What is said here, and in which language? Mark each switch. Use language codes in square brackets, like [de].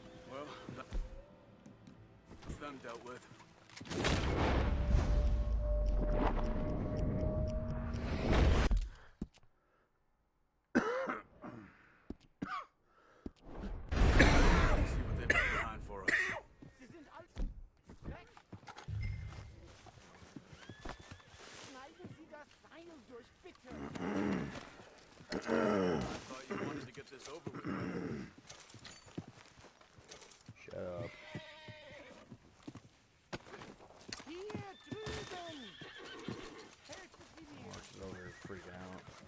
[en] Well, that's them dealt with. See what they've left behind for us. [de] Sie sind alle weg! Schneiden Sie das Seil durch, bitte! [en] Thought you wanted to get this over with. Shut up. [de] Hier drüben! Helfen Sie mir! [en] March is over here freaking out.